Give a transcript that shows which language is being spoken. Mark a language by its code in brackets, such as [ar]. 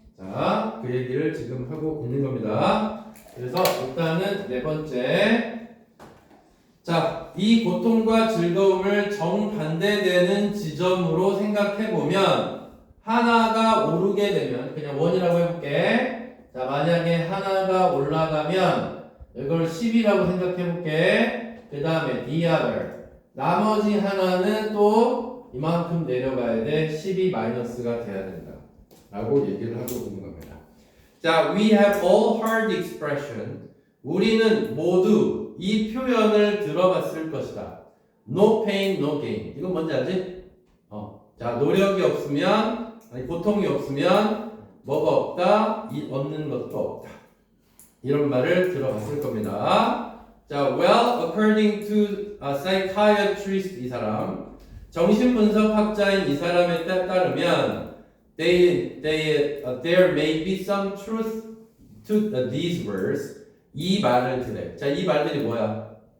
[ko] 자, 그 얘기를 지금 하고 있는 겁니다. 그래서 일단은 네 번째, 자, 이 고통과 즐거움을 정반대되는 지점으로 생각해보면 하나가 오르게 되면, 그냥 원이라고 해볼게. 자, 만약에 하나가 올라가면 이걸 10이라고 생각해볼게. 그 다음에 the other, 나머지 하나는 또 이만큼 내려가야 돼. 10이 마이너스가 돼야 된다 라고 얘기를 하고 있는 겁니다. [en] 자, we have all heard the expression. [ko] 우리는 모두 이 표현을 들어봤을 것이다. [en] No pain, no gain. [ko] 이건 뭔지 알지? 자, 노력이 없으면, 아니, 고통이 없으면 뭐가 없다? 얻는 것도 없다. 이런 말을 들어봤을 겁니다. [en] 자, well, according to a psychiatrist, [ko] 이 사람, 정신분석학자인 이 사람에 따르면 [en] there may be some truth to these words. [ko] 이 말을 들래. 자, 이 말들이 뭐야?